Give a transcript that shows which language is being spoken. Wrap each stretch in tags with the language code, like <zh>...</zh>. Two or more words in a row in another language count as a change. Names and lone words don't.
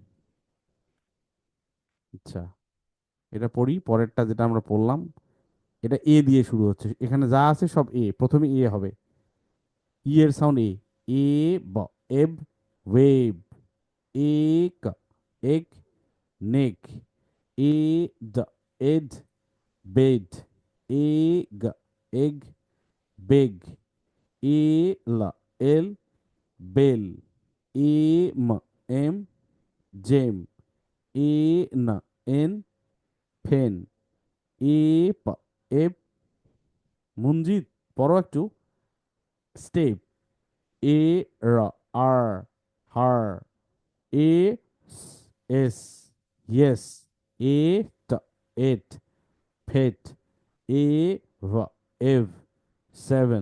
<bn>আচ্ছা, এটা পড়ি, পরেরটা যেটা আমরা পড়লাম, এটা এ দিয়ে শুরু হচ্ছে, এখানে যা আছে সব এ, প্রথমে এ হবে। ই এর সাউন্ড এ। এ, ব, এব, ওয়েব। এক, এক, নেক। এ, ড, এড, বেড। এ, গ, এগ, বেগ। এ, ল, এল, বেল। এ, ম, এম, জেম। এ, ন, এন, ফেন। এ, প, এপ, মঞ্জিত পড়ো একটু। স্টেপ। এ, র, আর, হার। এ, এস, ইয়েস। এ, ট, এট, ফেট। এ, ভা, এভ, সেভেন।</bn>